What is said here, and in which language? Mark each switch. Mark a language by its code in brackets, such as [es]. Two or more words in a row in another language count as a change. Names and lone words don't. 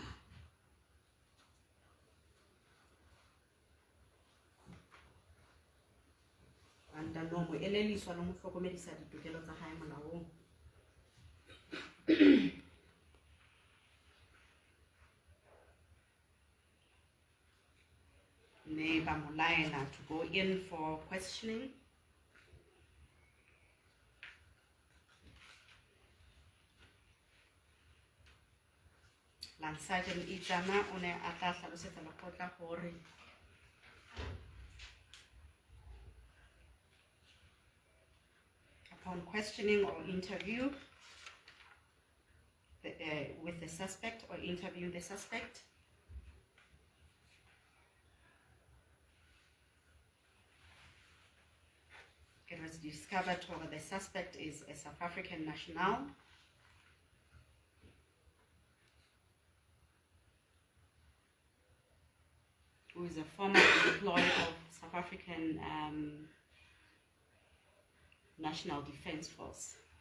[st] Anta no mo eleliswa le mo hlokomedisa ditokelo tsa hae molaong. Mme ba mo laela [en] to go in for questioning. [st] Line Sergeant Itsana o ne a tla hlalosetsa lekgotla hore [en] upon questioning or interview with the suspect or interview the suspect, it was discovered that the suspect is a South African national who is a former employee of South African National Defense Force.